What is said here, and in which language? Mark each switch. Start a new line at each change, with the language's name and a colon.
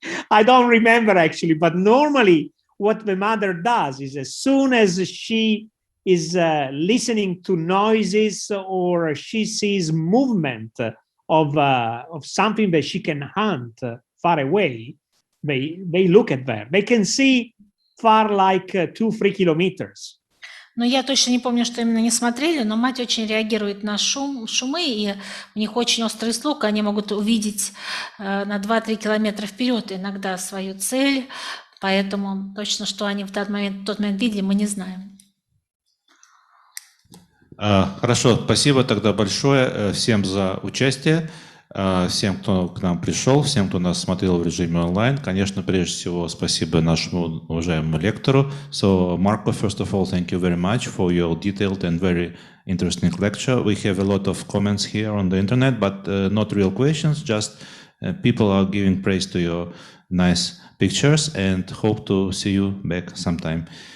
English: I don't remember actually, but normally what the mother does is as soon as she is listening to noises or she sees movement of something that she can hunt far away, they look at there. They can see far like 2-3 kilometers.
Russian: Но я точно не помню, что именно не смотрели, но мать очень реагирует на шумы, и у них очень острый слух, они могут увидеть на 2-3 километра вперед иногда свою цель, поэтому точно, что они в тот момент видели, мы не знаем. Хорошо, спасибо тогда большое всем за участие, всем, кто к нам пришел, всем, кто нас смотрел в режиме онлайн. Конечно, прежде всего, спасибо нашему уважаемому лектору.
English: So, Marco, first of all, thank you very much for your detailed and very interesting lecture. We have a lot of comments here on the internet, but not real questions, just people are giving praise to your nice pictures and hope to see you back sometime.